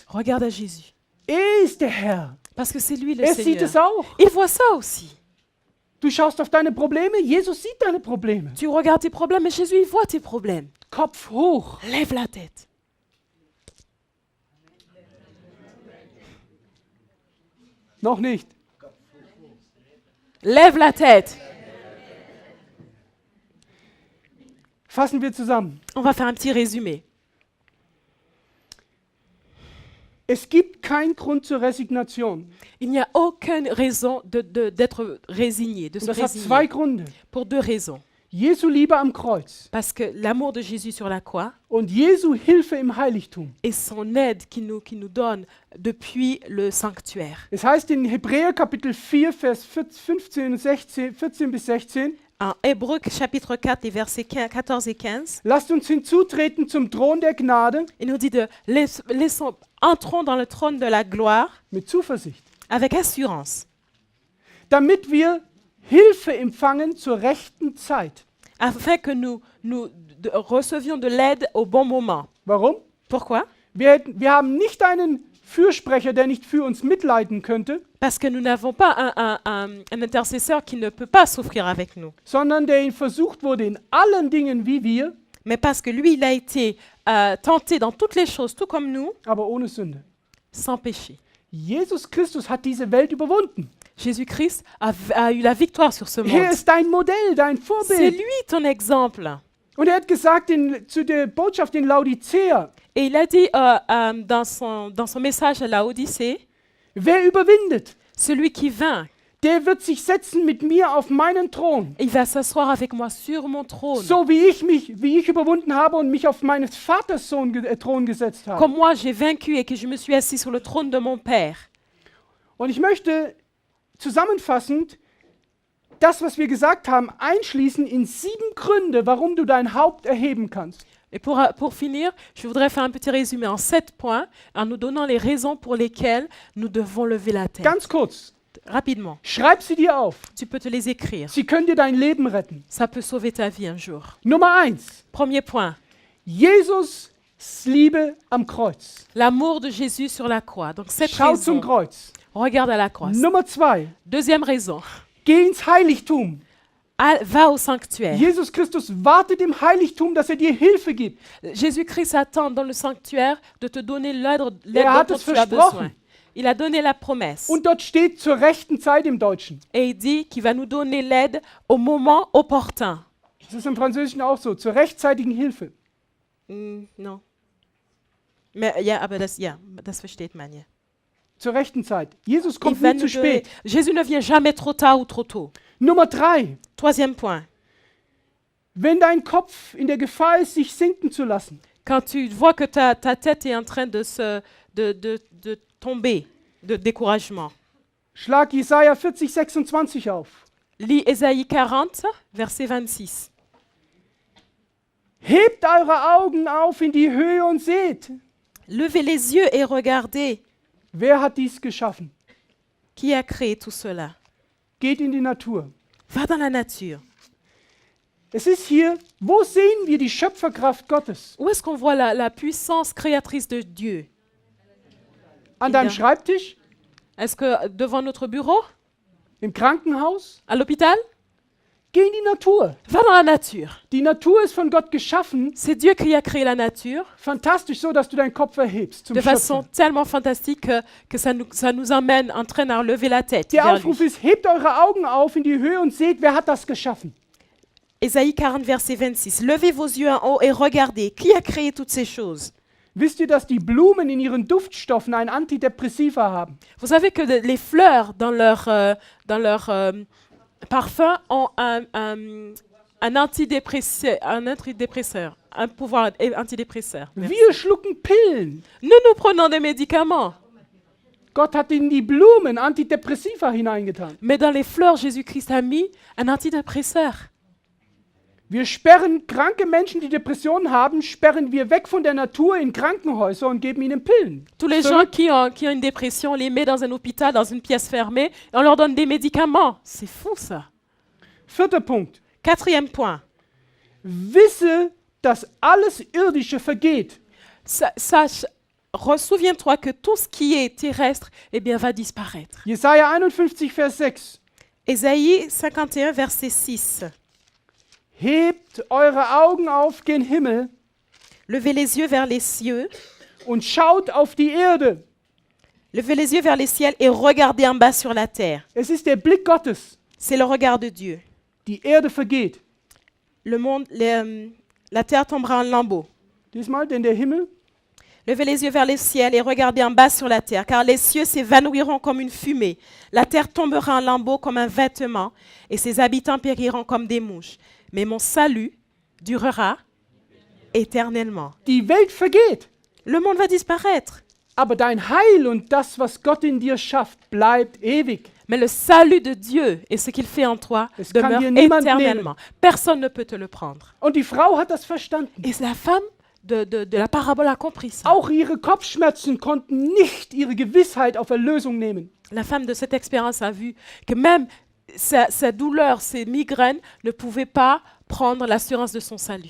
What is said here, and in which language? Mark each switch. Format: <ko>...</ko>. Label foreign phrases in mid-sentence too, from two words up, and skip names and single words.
<fr>Regarde à Jésus.</fr> <de>Er ist der Herr.</de> <fr>Parce que c'est lui le</fr> <de>Er sieht es</de> <fr>Seigneur.</fr> <de>auch.</de> <fr>Il voit ça aussi.</fr> <de>Du schaust auf deine Probleme. Jesus sieht deine Probleme.</de> <fr>Tu regardes tes problèmes, mais Jésus, il voit tes problèmes.</fr> <de>Kopf hoch.</de> <fr>Lève la tête.</fr> <de>Noch nicht.</de> <fr>Lève la tête.</fr> <de>Fassen wir zusammen.</de> <fr>On va faire un petit résumé.</fr> <de>Es gibt keinen Grund zur Resignation.</de> <fr>Il n'y a aucune raison d'être résigné, de</fr> <de>Und</de> <fr>se</fr> <de>das hat zwei</de> <fr>résigner.</fr> <de>Gründe.</de> <fr>Pour deux raisons.</fr> <de>Jesu Liebe am Kreuz</de> <fr>Parce que l'amour de Jésus sur la croix</fr> <de>und Jesu Hilfe im Heiligtum.</de> <fr>et son aide qu'il nous donne depuis le sanctuaire.</fr> <de>Es heißt in Hebräer Kapitel 4, Vers 15 und 16, 14 bis 16,</de> <fr>En Hébreux chapitre 4, les versets 14 et 15,</fr> <de>lasst uns hinzutreten zum Thron der Gnade</de> <fr>il nous dit entrons dans le trône de la gloire</fr> <de>mit Zuversicht,</de> <fr>avec assurance,</fr> <de>damit wir Hilfe empfangen zur rechten Zeit.</de> <fr>afin que nous recevions de l'aide au bon moment.</fr> <de>Warum?</de> <fr>Pourquoi?</fr> <de>Wir haben nicht einen Fürsprecher, der nicht für uns mitleiden könnte,</de> <fr>Parce que nous n'avons pas un intercesseur qui ne peut pas souffrir avec nous,</fr> <de>sondern der versucht wurde in allen Dingen wie wir,</de> <fr>mais parce que lui, il a été tenté dans toutes les choses, tout comme nous,</fr> <de>aber ohne Sünde.</de> <fr>sans péché.</fr> <de>Jesus Christus hat diese Welt überwunden.</de> <fr>Jésus-Christ a eu la victoire sur ce</fr> <de>Er</de> <fr>monde.</fr> <de>ist dein Modell, dein</de> <fr>C'est</fr> <de>Vorbild.</de> <fr>lui ton exemple.</fr> <de>Und er hat gesagt zu der Botschaft in Laodicea,</de> <fr>Et il a dit dans son message à la Odyssée,</fr> <de>wer überwindet,</de> <fr>celui qui vainc,</fr> <de>der wird sich setzen mit mir auf meinen Thron.</de> <fr>il va s'asseoir avec moi sur mon trône.</fr> <de>So wie ich überwunden habe und mich auf meines Vaters Thron gesetzt habe.</de> <fr>Comme moi j'ai vaincu et que je me suis assis sur le trône de mon Père.</fr> <de>Und ich möchte zusammenfassend das, was wir gesagt haben, einschließen in 7 Gründe, warum du dein Haupt erheben kannst.</de> <fr>Et pour finir, je voudrais faire un petit résumé en 7 points, en nous donnant les raisons pour lesquelles nous devons lever la tête.</fr> <de>Ganz kurz,</de> <fr>Rapidement,</fr> <de>schreib sie dir auf.</de> <fr>tu peux te les écrire.</fr> <de>Sie können dir dein Leben retten.</de> <fr>Ça peut sauver ta vie un jour.</fr> <de>Nummer 1.</de> <fr>Premier point,</fr> <de>Jesus Liebe am Kreuz.</de> <fr>L'amour de Jésus sur la croix. Donc cette</fr> <de>Schau zum</de> <fr>raison,</fr> <de>Kreuz.</de> <fr>regarde à la croix.</fr> <de>Nummer 2.</de> <fr>Deuxième raison,</fr> <de>Geh ins Heiligtum.</de> <fr>va au sanctuaire.</fr> <de>Jesus Christus wartet im Heiligtum, dass dir Hilfe gibt.</de> <fr>Jésus-Christ attend dans le sanctuaire de te donner l'aide</fr> <de>hat</de> <fr>dont</fr> <de>es</de> <fr>tu as</fr> <de>versprochen.</de> <fr>besoin. Il a donné la promesse.</fr> <de>Und dort steht zur rechten Zeit im Deutschen. Et il dit qu'il va nous donner l'aide au moment opportun. Das ist im Französischen auch so, zur rechtzeitigen Hilfe. Non. Mais ja, aber das versteht man ja. Zur rechten Zeit. Jesus</de> <fr>Il</fr> <de>kommt</de> <fr>va</fr> <de>nie</de> <fr>nous</fr> <de>zu</de> <fr>donner-</fr> <de>spät.</de> <fr>Jésus ne vient jamais trop tard ou trop tôt.</fr> <de>Nummer 3.</de> <fr>Troisième point.</fr> <de>Wenn dein Kopf in der Gefahr ist, sich sinken zu lassen,</de> <fr>Quand tu vois que ta tête est en train de tomber de découragement,</fr> <de>schlag Jesaja 40, 26 auf.</de> <fr>lis Ésaïe 40, verset 26.</fr> <de>Hebt eure Augen auf in die Höhe und seht,</de> <fr>Levez les yeux et regardez</fr> <de>wer hat dies geschaffen.</de> <fr>qui a créé tout cela.</fr> <de>Geht in die Natur.</de> <fr>Va dans la nature.</fr> <de>Es ist hier, wo sehen wir die Schöpferkraft Gottes?</de> <fr>Où est-ce qu'on voit la puissance créatrice de Dieu?</fr> <de>An deinem Ja. Schreibtisch?</de> <fr>Est-ce que devant notre bureau?</fr> <de>Im Krankenhaus?</de> <fr>À l'hôpital?</fr> <de>Geh in die Natur.</de> <fr>Va dans la nature.</fr> <de>Die Natur ist von Gott geschaffen,</de> <fr>C'est Dieu qui a créé la nature</fr> <de>fantastisch so, dass du deinen Kopf erhebst zum</de> <fr>de façon</fr> <de>Schöpfer.</de> <fr>tellement fantastique que ça nous emmène, entraîne à relever la tête.</fr> <de>Der</de> <fr>vers</fr> <de>Aufruf</de> <fr>lui.</fr> <de>ist, hebt eure Augen auf in die Höhe und seht, wer hat das geschaffen.</de> <fr>Ésaïe 40, verset 26. Levez vos yeux en haut et regardez. Qui a créé toutes ces choses?</fr> <de>Wisst ihr, dass die Blumen in ihren Duftstoffen ein Antidepressiva haben?</de> <fr>Vous savez que les fleurs, dans leur parfum, ont un antidépresseur, un pouvoir antidépresseur. Merci.</fr> <de>Wir schlucken Pillen.</de> <fr>Nous prenons des médicaments.</fr> <de>Gott hat in die Blumen Antidepressiva hineingetan.</de> <fr>Mais dans les fleurs, Jésus-Christ a mis un antidépresseur.</fr> <de>Wir sperren kranke Menschen, die Depressionen haben, sperren wir weg von der Natur in Krankenhäuser und geben ihnen Pillen.</de> <fr>Tous les gens qui ont une dépression, on les met dans un hôpital, dans une pièce fermée, et on leur donne des médicaments. C'est fou ça.</fr> <de>4. Punkt.</de> <fr>Quatrième point.</fr> <de>Wisse, dass alles Irdische vergeht.</de> <fr>Sache, souviens-toi que tout ce qui est terrestre, eh bien, va disparaître.</fr> <de>Jesaja 51, Vers 6.</de> <fr>Ésaïe 51, verset 6.</fr> <de>Hebt eure Augen auf gen Himmel</de> <fr>Levez les yeux vers les cieux,</fr> <de>und schaut auf die Erde.</de> <fr>levez les yeux vers les ciels et regardez en bas sur la terre.</fr> <de>Es ist der Blick Gottes.</de> <fr>C'est le regard de Dieu.</fr> <de>Die Erde vergeht.</de> <fr>La terre tombera en lambeaux.</fr> <de>Diesmal, denn der Himmel</de> <fr>Levez les yeux vers les ciels et regardez en bas sur la terre, car les cieux s'évanouiront comme une fumée. La terre tombera en lambeaux comme un vêtement, et ses habitants périront comme des mouches. Mais mon salut durera éternellement.</fr> <de>Die Welt vergeht.</de> <fr>Le monde va disparaître,</fr> <de>Aber dein Heil und das, was Gott in dir schafft, bleibt ewig.</de> <fr>mais le salut de Dieu et ce qu'il fait en toi</fr> <de>Es kann</de> <fr>demeure</fr> <de>dir niemand</de> <fr>éternellement. Personne ne peut te le prendre.</fr> <de>Und die Frau hat das verstanden.</de> <fr>Et la femme de la parabole a compris ça.</fr> <de>Auch ihre Kopfschmerzen konnten nicht ihre Gewissheit auf Erlösung nehmen.</de> <fr>La femme de cette expérience a vu que même sa douleur, ses migraines ne pouvaient pas prendre l'assurance de son salut.</fr>